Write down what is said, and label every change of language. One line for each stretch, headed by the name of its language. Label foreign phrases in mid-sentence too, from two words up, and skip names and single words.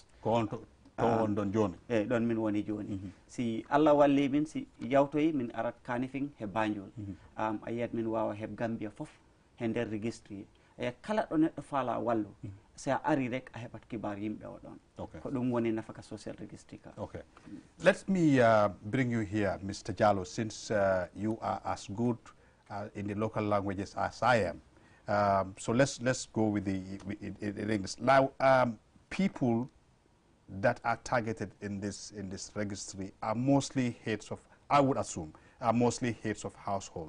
Fula: ko on to on ɗon joni eyyi ɗon min woni joni si Allah walli min si yawtoyi min arat Kanifing he Banjul a yiyat min wawa heb Gambia foof he nder registry a yiyat kala ɗo neɗɗo faala wallu si a ari rek a heɓat kibar yimɓe o ɗon ko ɗum woni nafaka
English: social registry
Fula: ka.
English: Okay, let me bring you here, Mr. Jallow, since you are as good in the local languages as I am. So let's go with the English. Now, people that are targeted in this registry are mostly heads of, I would assume, are mostly heads of household.